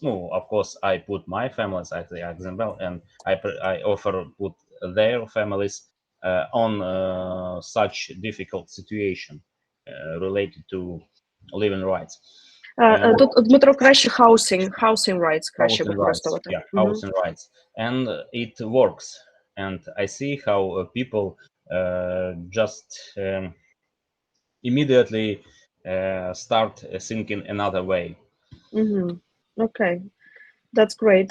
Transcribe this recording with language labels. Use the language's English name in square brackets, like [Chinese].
[English] No, of course, I put my families as the example, and I offer put their families on such difficult situation related to living rights. [Ukrainian] Тут Дмитро краще housing rights краще [English] Housing rights, [Ukrainian] використовувати. [English] yeah, housing rights, and it works. And I see how people just immediately start thinking another way. Okay, that's great.